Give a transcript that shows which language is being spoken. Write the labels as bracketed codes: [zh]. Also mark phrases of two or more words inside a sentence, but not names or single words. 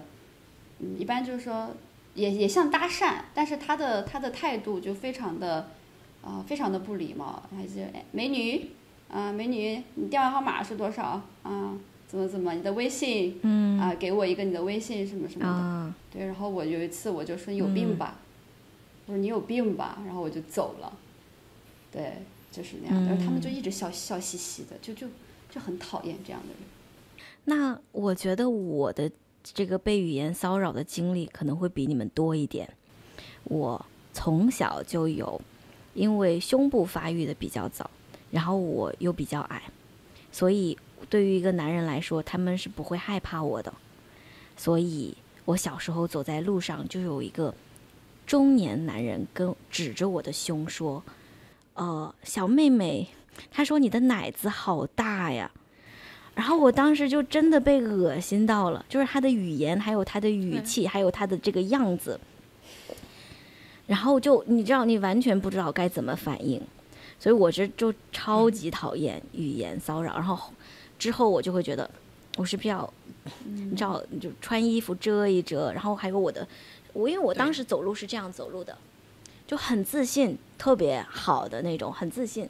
[zh] 一般就是說也像搭訕，但是他的態度就非常的不禮貌，還是美女美女，你電話號碼是多少啊？怎麼你的微信給我一個你的微信什麼什麼的，對，然後我有一次我就說你有病吧，我說你有病吧，然後我就走了，對，就是那樣，然後他們就一直笑嘻嘻的，就很討厭這樣的人。那我覺得我的這個被語言騷擾的經歷可能會比你們多一點。我從小就有，因為胸部發育的比較早，然後我又比較矮，所以對於一個男人來說，他們是不會害怕我的。所以我小時候走在路上，就有一個中年男人指着我的胸說：小妹妹，他說你的奶子好大呀。然後我當時就真的被惡心到了，就是他的語言，還有他的語氣，還有他的這個樣子，然後就你知道，你完全不知道該怎麼反應，所以我就超級討厭語言騷擾。然後之後我就會覺得，我是不是要，你知道，就穿衣服遮一遮，然後還有因為我當時走路是這樣走路的，就很自信，特別好的那種，很自信。